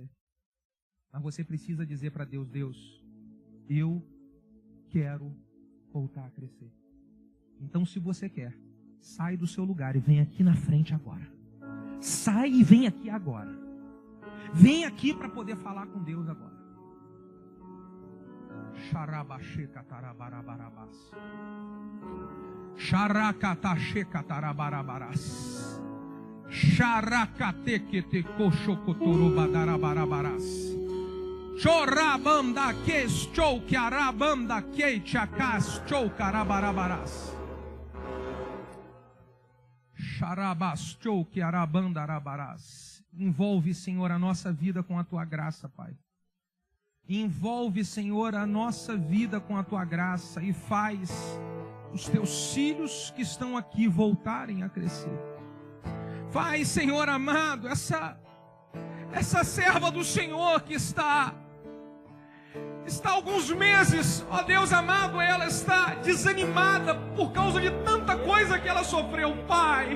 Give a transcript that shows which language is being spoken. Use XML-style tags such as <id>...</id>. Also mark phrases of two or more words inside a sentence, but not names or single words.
<pt>Mas você precisa dizer para Deus: Deus, eu quero voltar a crescer. Então, se você quer, sai do seu lugar e vem aqui na frente agora. Sai e vem aqui agora. Vem aqui para poder falar com Deus agora. Xarabachecatarabarabarabarás. Xaracatachecatarabarabaraás. Xaracatequetecochocotorobadarabarabaraás. Chorabanda que choucarabanda que chacas choucarabarabarás. Charabas choucarabandarabarás. Envolve, Senhor, a nossa vida com a Tua graça, Pai. Envolve, Senhor, a nossa vida com a Tua graça e faz os Teus filhos que estão aqui voltarem a crescer. Faz, Senhor amado, essa serva do Senhor que está há alguns meses, ó Deus amado, ela está desanimada por causa de tanta coisa que ela sofreu, Pai.</pt>